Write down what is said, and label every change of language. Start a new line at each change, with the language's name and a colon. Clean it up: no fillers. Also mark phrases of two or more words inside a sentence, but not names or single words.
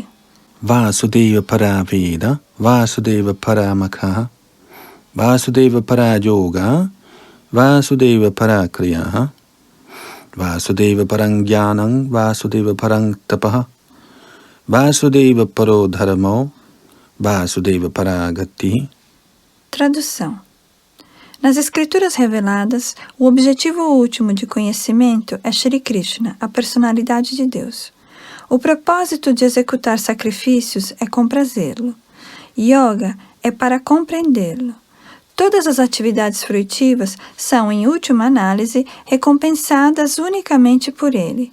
Sanskrit: वासुदेव परा वेदा वासुदेव परा मखाः वासुदेव परा योगा वासुदेव पराः क्रियाः वासुदेव परं ज्ञानं वासुदेव परं तपः वासुदेव परो धर्मो वासुदेव परा गतिः.
Portuguese: Tradução. Nas Escrituras reveladas, o objetivo último de conhecimento é Shri Krishna, a personalidade de Deus. O propósito de executar sacrifícios é comprazê-lo. Yoga é para compreendê-lo. Todas as atividades fruitivas são, em última análise, recompensadas unicamente por ele.